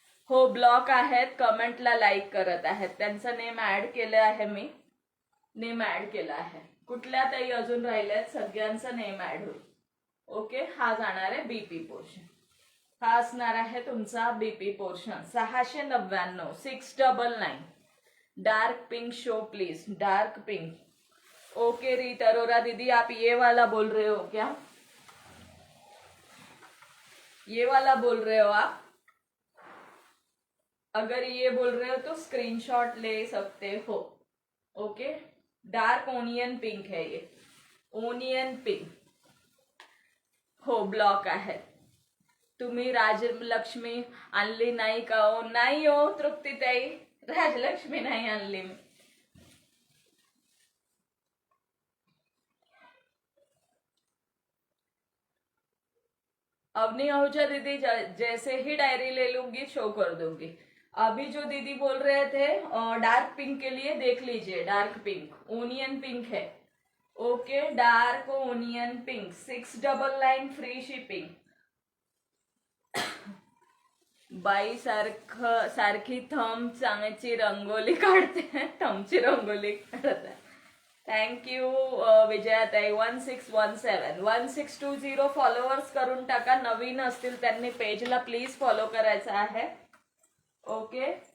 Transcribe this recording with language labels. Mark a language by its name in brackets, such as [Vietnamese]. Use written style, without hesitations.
[Marathi] हो ब्लॉक आहेत, कमेंटला लाईक करत आहेत, त्यांचं नेम ऍड केलं आहे, मी नेम ऍड केलं आहे। कुठल्या ताई अजून राहिल्यात, सगळ्यांचं नेम ऍड होईल, ओके। हा जाणार आहे बीपी पोर्शन, हा असणार आहे तुमचा BP portion. 699, 699। [English] Dark pink show please, dark pink. [Hindi] Okay रीत अरोरा दीदी, आप ये वाला बोल रहे हो क्या? ये वाला बोल रहे हो आप? अगर ये बोल रहे हो तो स्क्रीनशॉट ले सकते हो, ओके। डार्क ओनियन पिंक है ये, ओनियन पिंक। [Marathi] हो ब्लॉक आहे। तुम्ही राजलक्ष्मी आणली नाही का हो? नाही हो तृप्तीताई, राजलक्ष्मी नाही आणली मी। [Hindi] अवनी आहूजा दीदी, जैसे ही डायरी ले लूंगी शो कर दूंगी। अभी जो दीदी बोल रहे थे डार्क पिंक के लिए देख लीजिए, डार्क पिंक, ओनियन पिंक है, okay. [English] Dark onion pink 699 free shipping. [Marathi] बाई सारखी थंब चांगची रंगोली काढते, थंबची रंगोली काढत आहे। Thank you विजयाताई। 1617 1620 फॉलोअर्स करून टाका, नवीन असतील त्यांनी पेजला प्लीज फॉलो करायचं आहे, ओके।